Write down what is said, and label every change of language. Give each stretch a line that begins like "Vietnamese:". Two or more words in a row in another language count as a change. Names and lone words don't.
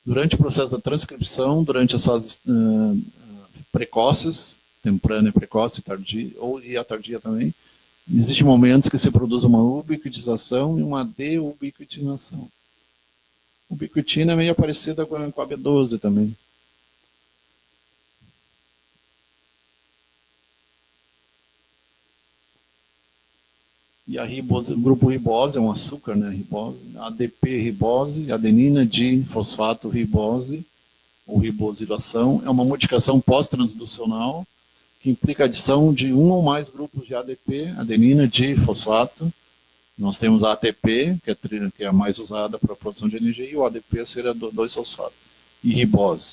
Portuguese: Durante o processo da transcrição, durante as fases precoces, temprana e precoce, tardia, e a tardia também, existem momentos que se produz uma ubiquitização e uma deubiquitinação. Ubiquitina é meio parecida com a B12 também. E a ribose, o grupo ribose é um açúcar, né? Ribose, ADP ribose, adenina difosfato ribose, ou ribosilação, é uma modificação pós-transducional que implica a adição de um ou mais grupos de ADP, adenina difosfato. Nós temos a ATP, que é a mais usada para a produção de energia, e o ADP seria 2-fosfato, e ribose.